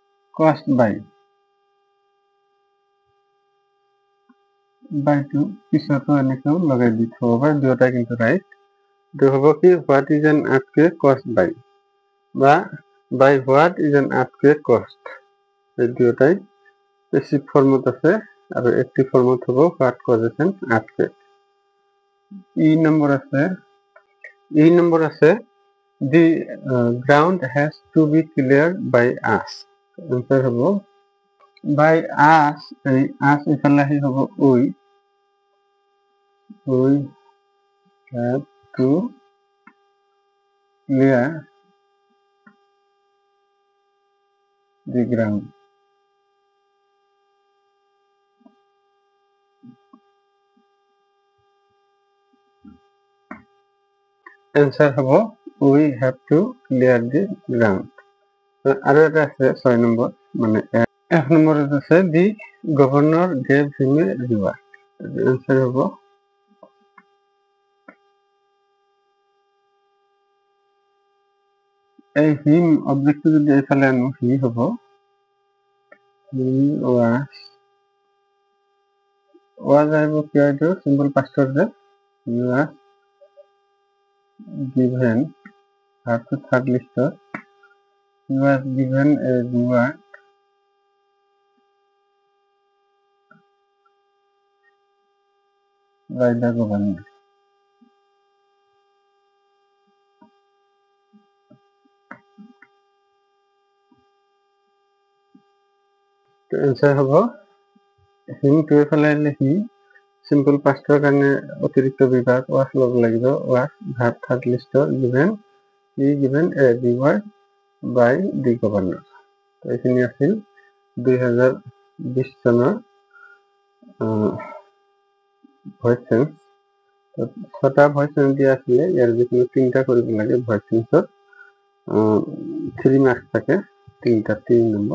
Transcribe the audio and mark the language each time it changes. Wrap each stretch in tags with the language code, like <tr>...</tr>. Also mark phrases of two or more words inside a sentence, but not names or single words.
<en>caused by</en> <as>টু পিছতো এনেকেও লগাই দি থব পাৰে, দুয়োটাই কিন্তু ৰাইট। এইটো হ'ব কি</as> <en>what is an earthquake caused by বা by what is an earthquake caused,</en> <as>এই দুয়োটাই পেসিভ ফর্মত আছে আৰু এক্টিভ ফর্মত হ'ব</as> <en>what causes an earthquake।</en> <as>ই নম্বৰ আছে</as> <en>the ground has to be cleared by us, answer হ'ব by us, এই us</en> <as>ইফালে আহি হ'ব</as> <en>we have to clear the ground, answer হ'ব we have to clear the ground।</en> <as>আৰু এটা আছে 6 নম্বৰ, মানে 1 নম্বৰত আছে</as> <en>the governor gave him a reward,</en> <as>answer হ'ব এই হিম অবজেক্টটো যদি এইফালে আনো হি হ'ব</as> <en>he was</en> <as>আহিব কিয় এইটো চিম্পল পাষ্টৰ যে</as> <en>he was given ভাৰ্বটো থাৰ্ড লিষ্টত he was given a reward by the governor।</en> <as>তো এনসার হ'ব হিম টু এফালে আহিলে হি, সিম্পল পাষ্টৰ কাৰণে অতিৰিক্ত বিভাগ was ল'ব লাগিব, was ভাৰ্ব থাৰ্ড লিষ্টৰ</as> <en>given, he given a reward by the governor।</en> <as>তো এইখিনি আছিল 2020 চনৰ</as> <en>voice change.</en> <as>তো 6টা</as> <en>voice change</en> <as>দিয়া আছিলে, ইয়াৰ যিকোনো 3টা কৰিব লাগে। ভইচ চেঞ্জত 3 মাৰ্কস থাকে, 3টা 3 নম্বৰ।</as>